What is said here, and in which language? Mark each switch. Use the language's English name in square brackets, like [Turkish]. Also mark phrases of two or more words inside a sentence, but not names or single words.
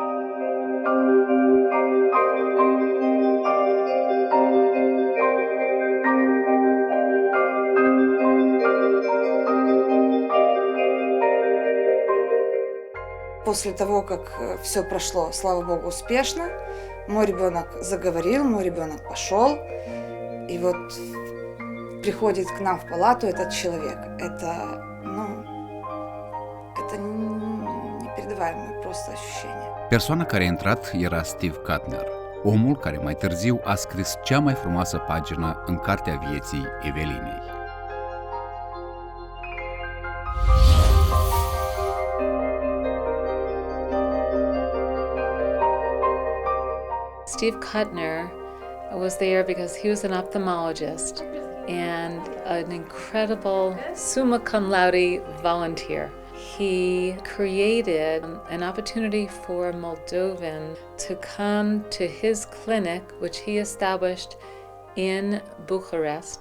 [Russian] После того, как все прошло, слава богу, успешно, мой ребенок заговорил, мой ребенок пошел. И вот приходит к нам в палату этот человек. Это непередаваемое просто ощущение. [Romanian] Persoana care a intrat era Steve Kuttner, omul care mai târziu a scris cea mai frumoasă pagină în cartea vieții Evelinei. [English] Steve Kuttner was there because he was an ophthalmologist and an incredible [Latin] summa cum laude [English] volunteer. He created an opportunity for Moldovan to come to his clinic, which he established in Bucharest.